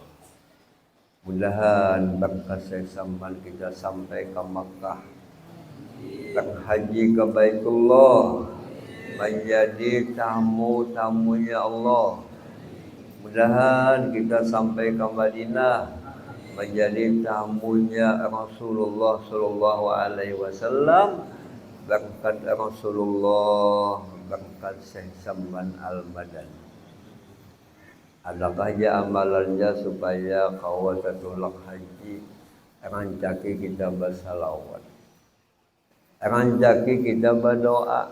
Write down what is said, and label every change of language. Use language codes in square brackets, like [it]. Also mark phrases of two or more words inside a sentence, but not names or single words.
[id] Mudahan berkat Syekh Samban kita sampai ke Makkah, berhaji ke Baitullah, menjadi tamu-tamunya Allah. Mudahan kita sampai ke Madinah, menjadi tamunya Rasulullah [ar] صلى الله عليه وسلم. [id] Berkat Rasulullah, berkat Syekh Samban Al-Madani. Adakah ya amalannya supaya kawasatul haji rancaki kita bersalawat, rancaki kita berdoa.